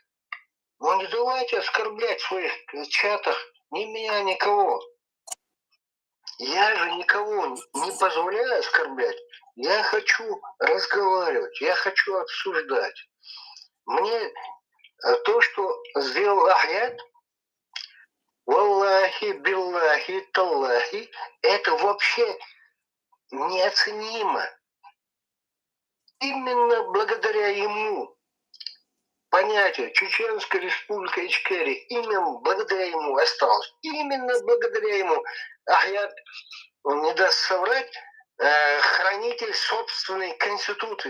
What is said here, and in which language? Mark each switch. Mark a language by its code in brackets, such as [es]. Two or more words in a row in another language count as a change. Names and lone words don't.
[ru] Но не давайте оскорблять в своих чатах ни меня, никого. Я же никого не позволяю оскорблять. Я хочу разговаривать, я хочу обсуждать. Мне то, что сделал Ахьяд, [ar] والله، بالله، تالله, [ru] это вообще неоценимо. Именно благодаря ему понятие Чеченская республика Ичкерия, именно благодаря ему осталось. Именно благодаря ему Ахьяд, он не даст соврать, хранитель собственной конституции.